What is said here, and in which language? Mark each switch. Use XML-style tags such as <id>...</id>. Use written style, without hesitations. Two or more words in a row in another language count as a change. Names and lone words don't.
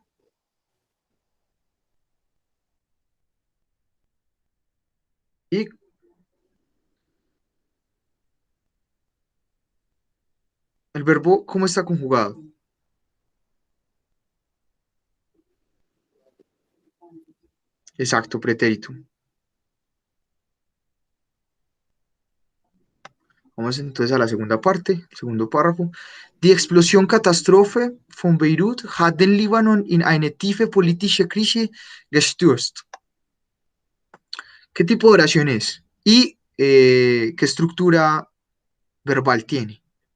<es>¿Y el verbo cómo está conjugado? Exacto, pretérito. Vamos entonces a la segunda parte, segundo párrafo.</es> <de>Die Explosion-Katastrophe von Beirut hat den Libanon in eine tiefe politische Krise gestürzt.</de> <es>¿Qué tipo de oración es? ¿Y qué estructura verbal tiene?</es>